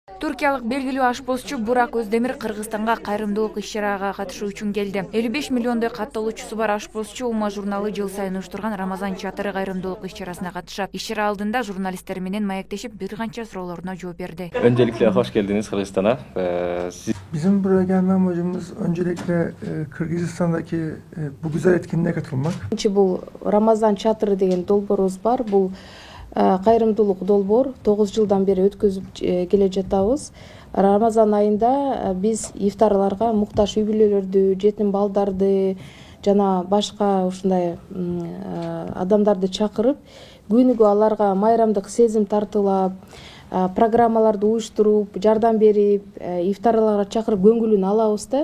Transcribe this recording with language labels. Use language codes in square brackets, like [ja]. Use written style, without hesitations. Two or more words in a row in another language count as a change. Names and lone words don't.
[ky] Туркиялык белгилүү ашпозчу Бурак Өздемир Кыргызстанга кайрымдуулук иш-чарага катышуу үчүн келди. 55 миллиондой катталуучусу бар ашпозчу Ума журналы жыл сайын уюштурган Рамазан чатыры кайрымдуулук иш-чарасына катышат. Иш-чара алдында журналисттер менен маектешип бир канча суроолоруна жооп берди. [tr] Öncelikle hoş geldiniz Kırgızistan'a. Bizim buraya gelme amacımız öncelikle Kırgızistan'daki bu güzel etkinliğe katılmak. [ky] Бул Рамазан чатыры деген долбоорубуз бар. Бул кайрымдуулук долбоор 9 жылдан бери өткөзүп келе жатабыз. Рамазан айында биз ифтарларга муктаж үй бүлөлөрдү, жетим балдарды жана башка ушундай адамдарды чакырып, күнүгө аларга майрамдык сезим тартуулап, программаларды уюштуруп, жардам берип, ифтарларга чакырып көңүлүн алабыз да.